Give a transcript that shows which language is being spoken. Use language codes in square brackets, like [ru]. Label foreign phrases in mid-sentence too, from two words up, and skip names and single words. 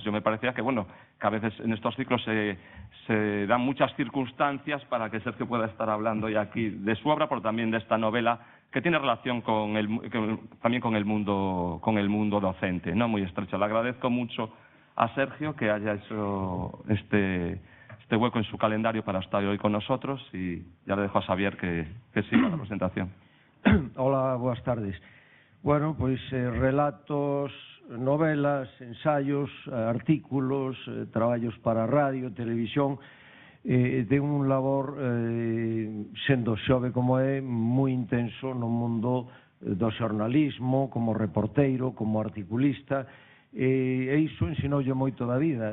[es] Yo me parecía que, bueno, que a veces en estos ciclos se dan muchas circunstancias para que Sergio pueda estar hablando hoy aquí de su obra, pero también de esta novela que tiene relación también con el mundo docente, ¿no? Muy estrecho. Le agradezco mucho a Sergio que haya hecho este hueco en su calendario para estar hoy con nosotros, y ya le dejo a Xavier que siga la presentación. [gl] Hola, boas tardes. Bueno, pois relatos, novelas, ensaios, artículos, traballos para radio, televisión, ten un labor, sendo xove como é, moi intenso no mundo do xornalismo, como reporteiro, como articulista, e iso ensinoulle moito da vida.